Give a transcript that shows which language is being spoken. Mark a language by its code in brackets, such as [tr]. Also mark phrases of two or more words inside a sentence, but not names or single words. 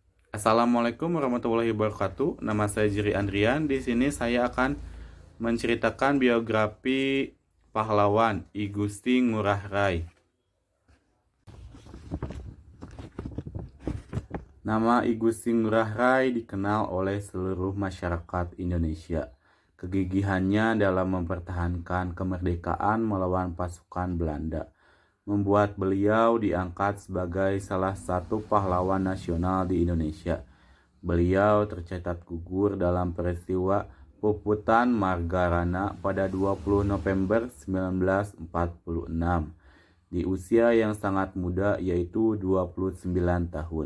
[ar] السلام عليكم ورحمة الله وبركاته. [id] Nama saya Jiri Andrian. Di sini saya akan menceritakan biografi pahlawan I Gusti Ngurah Rai. Nama I Gusti Ngurah Rai dikenal oleh seluruh masyarakat Indonesia. Kegigihannya dalam mempertahankan kemerdekaan melawan pasukan Belanda membuat beliau diangkat sebagai salah satu pahlawan nasional di Indonesia. Beliau tercatat gugur dalam peristiwa Puputan Margarana pada 20 November 1946 di usia yang sangat muda yaitu 29 tahun.